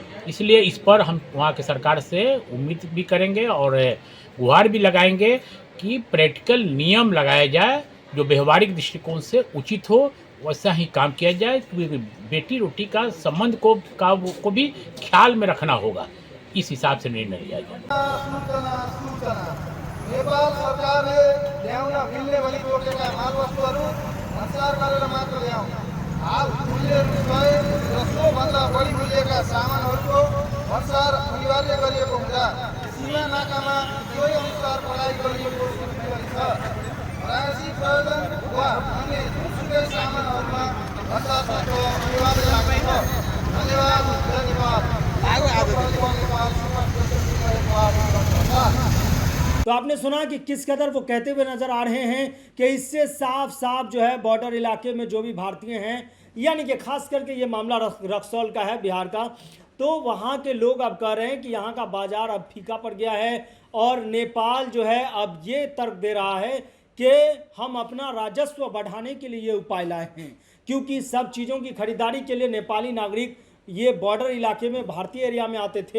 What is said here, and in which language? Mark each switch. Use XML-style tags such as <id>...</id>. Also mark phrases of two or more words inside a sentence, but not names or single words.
<hi>इसलिए इस पर हम वहाँ के सरकार से उम्मीद भी करेंगे और गुहार भी लगाएंगे कि प्रैक्टिकल नियम लगाया जाए, जो व्यवहारिक दृष्टिकोण से उचित हो, वैसा ही काम किया जाए। बेटी रोटी का संबंध को भी ख्याल में रखना होगा, इस हिसाब से निर्णय लिया जाए।</hi> <ne>नेपाल सरकारले ल्याउन मिल्ने भनी तोकेका मालवस्तुहरू भन्सार गरेर मात्र ल्याउन्। हाल मूल्यहरू सय र सोभन्दा बढी मूल्यका सामानहरूको भन्सार अनिवार्य गरिएको हुँदा सीमा नाकामा सोही अनुसार पढाइ गरिएको छ। राजनीतिक प्रयोजन वा अन्य जुनसुकै सामानहरूमा भन्सार भएको अनिवार्य लाग्छ। धन्यवाद।</ne> <hi>तो आपने सुना कि किस कदर वो कहते हुए नजर आ रहे हैं कि इससे साफ साफ जो है बॉर्डर इलाके में जो भी भारतीय हैं, यानी कि खास करके ये मामला रक्सौल का है, बिहार का, तो वहाँ के लोग अब कह रहे हैं कि यहाँ का बाजार अब फीका पड़ गया है और नेपाल जो है अब ये तर्क दे रहा है कि हम अपना राजस्व बढ़ाने के लिए ये उपाय लाए हैं, क्योंकि सब चीज़ों की खरीदारी के लिए नेपाली नागरिक ये बॉर्डर इलाके में भारतीय एरिया में आते थे।</hi>